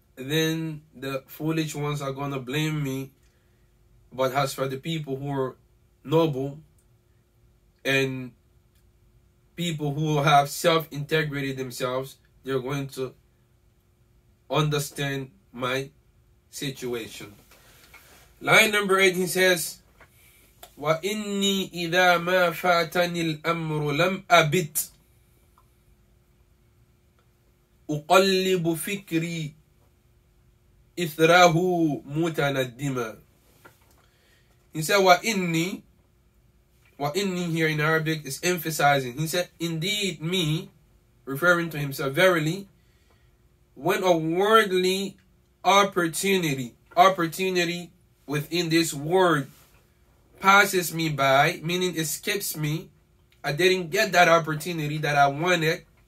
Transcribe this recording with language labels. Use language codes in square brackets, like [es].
[en] then the foolish ones are going to blame me. But as for the people who are noble and people who have self-integrated themselves, they're going to understand my situation. Line number 8, he says, [ar] وَإِنِّي إِذَا مَا فَاتَنِي الْأَمْرُ لَمْ أَبِتْ أُقَلِّبُ فِكْرِي إِثْرَهُ مُتَنَدِّمًا. [en] He said, وَإِنِّي here in Arabic is emphasizing. He said, indeed me, referring to himself, verily, when a worldly opportunity within this world passes me by, meaning escapes me, I didn't get that opportunity that I wanted.